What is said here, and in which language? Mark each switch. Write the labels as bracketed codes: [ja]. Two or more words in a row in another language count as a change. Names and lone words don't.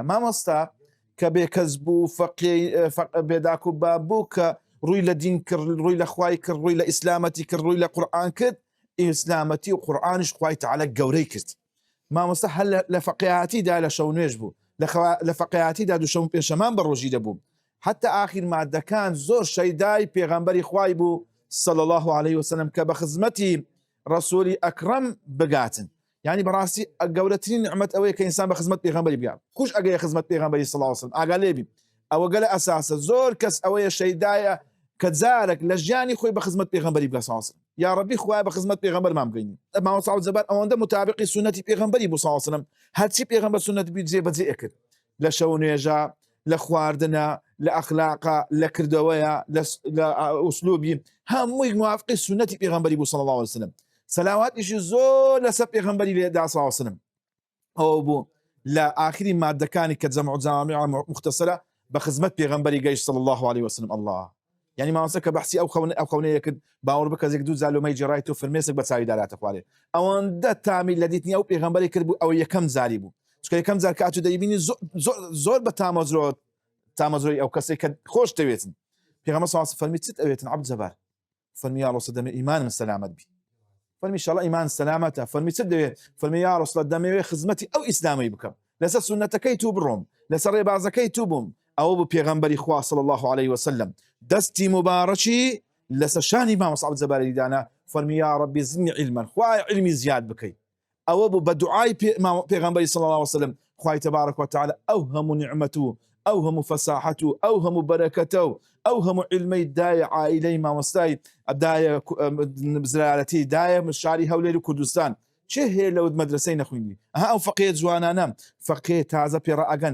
[ckb] مامۆستا کە بێکەس بوو، بێداک و باب بوو، کە ڕووی لە دین کرد، ڕووی لە خوای کرد، ڕووی لە ئیسلامەتی کرد، ڕووی لە قورئان کرد، ئیسلامەتی و قورئانش خوای تەعالە گەورەی کرد. مامۆستا هەل لە فەقیهاتیدا لە شەو نوێژ بوو، لە فەقیهاتیدا دووشەم و پێنجشەمان بە ڕۆژی دەبوو، حتى آخر مادەکان زۆر شەیدای پێغەمبەری خوای بوو [ar] صلى الله عليه وسلم [ckb] کە بە خزمەتی ڕسوولی ئەکرەم بگاتن. يعني بەڕاستی گەورەترین نعمەت ئەوەیە کە ئینسان بە خزمەت پێغەمبەری بگات. کوش ئەگەیە خزمەت پێغەمبەری [ar] صلى الله عليه وسلم [ckb] ئاگا لێبی ئەوە گەلە ئەساسە. زۆر کەس ئەوەیە شەیدایە کە جارێک لە ژیانی خۆی بە خزمەت پێغەمبەری بگات [ar] صلى الله عليه وسلم. یا ربی [ckb] خوای بە خزمەت پێغەمبەرمان بگەینی. مامۆستا سعود جەبار ئەوەندە متابقی سنەتی پێغەمبەری بوو [ar] صلى الله عليه وسلم. [ckb] هەرچی پێغەمبەر سنەت بی جێبەجێ ئەکرد لە شەو نوێژە، لە خواردنە، لە ئەخلاقە، لە کردەوەیە، لە ئوسلوبی هەمووی موافقی سنەتی پێغەمبەری بوو [ar] صلى الله عليه وسلم. [ckb] سەلاواتیشی زۆر لەسەر پێغەمبەری لێدا [ar] صلى الله عليه وسلم. [ckb] ئەوە بوو لە ئاخری مادەکانی کە جەمع و جامع مختصرە بە خزمەت پێغەمبەری گەیشت [ar] صلى الله عليه وسلم. الله يعني [ckb] مامۆستا کە بەحسی ئەو خەونەیە کرد باوەڕ بکە زێک دوو زالۆمەی جێڕایەوە فەرمێسک بە چاوی داراتە خوارێ ئەوەندە تامی لە دیتنی ئەو پێغەمبەری کرد بوو ئەو یەکەم زاری بوو. چکە یەکەم زار کە ئەتو دەیبینی زۆر بە تامەزرۆی ئەو کەسێک کە خۆش دەوێتن. پێغەمبەر [ar] صلی الله عليه وسلم [ckb] فەرمی چت ئەوێتن عەبد جەبار؟ فەرمی [ar] یا ڕەسوڵ [ckb] دەمێ ئیمانم سەلامەت بی. فەرمی ئینشاءالله ئیمان سەلامەتە. فەرمی چت دەوێت؟ فەرمی [ar] یا ڕەسوڵ [ckb] دەمەوێت خزمەتی ئەو ئیسلامی بکەم، لەسەر سونەتەکەی تو بڕۆم، لەسەر ڕێبازەکەی تو بووم. ئەوە بوو پێغەمبەری خوا [ar] صلی الله عليه وسلم [ckb] دەستی مبارەکی لەسەر شانی مامۆستا عەبد جەباری دانا. فەرمی [ar] یا ربی زدنی علما، [ckb] خوای علمی زیاد بکەی. ئەوە بوو بە دوعای پێغەمبەری [ar] صلی الله عليه وسلم [ckb] خوای [ar] تبارك وتعالى [ckb] ئەو هەموو نعمەت ئەو هەموو فەساحەت و ئەو هەموو بەرەکەتە و ئەو هەموو علمەی دایە عائیلەی مامۆستای دایە زرارەتی دایە شاری هەولێر و کوردستان چه هەیە لەوت مەدرسەی نەخوێندی؟ ئەو فەقێ جوانانە فەقێ تازە پێڕە ئەگەن.